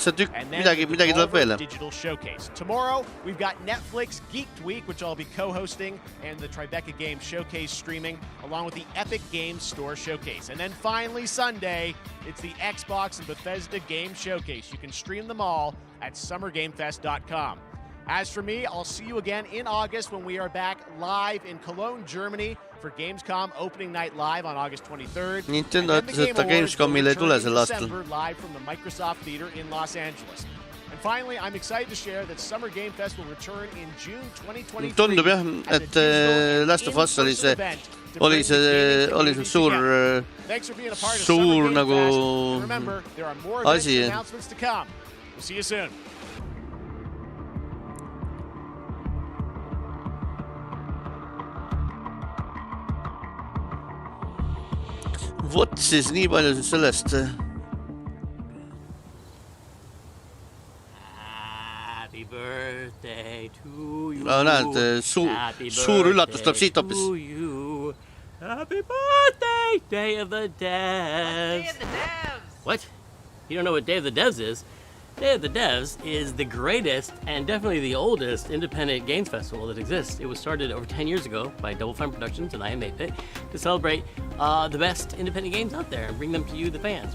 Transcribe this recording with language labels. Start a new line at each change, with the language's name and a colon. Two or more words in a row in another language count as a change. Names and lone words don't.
English: And then Digital Showcase. Tomorrow, we've got Netflix Geeked Week, which I'll be co-hosting, and the Tribeca Games Showcase streaming, along with the Epic Games Store Showcase. And then finally, Sunday, it's the Xbox and Bethesda Game Showcase. You can stream them all at summergamefest.com. As for me, I'll see you again in August when we are back live in Cologne, Germany for Gamescom Opening Night Live on August 23rd.
Estonian: Nintendo ütles, et ta Gamescomile ei tule sel aastal.
English: Live from the Microsoft Theater in Los Angeles. And finally, I'm excited to share that Summer Game Fest will return in June 2023.
Estonian: Tundub jah, et Last of Us oli see suur nagu asi.
English: We'll see you soon.
Estonian: Vot siis nii palju siis sellest.
English: Happy birthday to you.
Estonian: Näed, suur üllatus tuleb siit hoopis.
English: Happy birthday, Day of the Devs. Day of the Devs. What? You don't know what Day of the Devs is? Day of the Devs is the greatest and definitely the oldest independent games festival that exists. It was started over 10 years ago by Double Fine Productions and I Am 8-Bit to celebrate the best independent games out there and bring them to you, the fans.